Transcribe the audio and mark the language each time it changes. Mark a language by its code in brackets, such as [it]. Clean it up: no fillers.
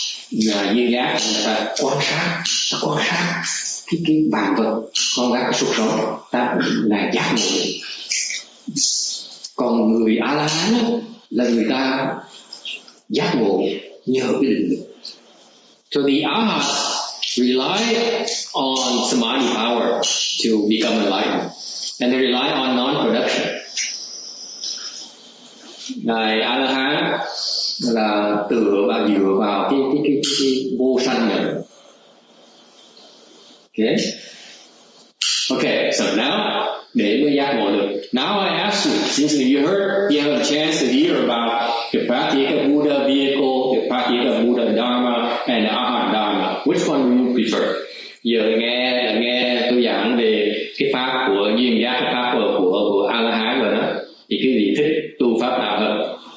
[vi] là duyên giác người ta quan sát cái vạn vật, quan sát cái cuộc sống, ta là giác ngộ. Còn người A La Hán là người ta giác ngộ nhờ cái định lực. [en] So the Arhats rely on samadhi power to become enlightened, and they rely on non-production. [vi] Ngài A La Hán là dựa vào cái vô sanh này. [en] Okay, so now [vi] để mới giác ngộ được. [en] Now I ask you, since you have a chance to hear about the practical Buddha vehicle, the practical Buddha Dharma, and the Arhat Dharma, which one do you prefer? [vi] Giờ nghe tôi giảng về cái pháp của duyên giác, cái pháp của A La Hán rồi đó, thì cái gì thích tu pháp nào hơn?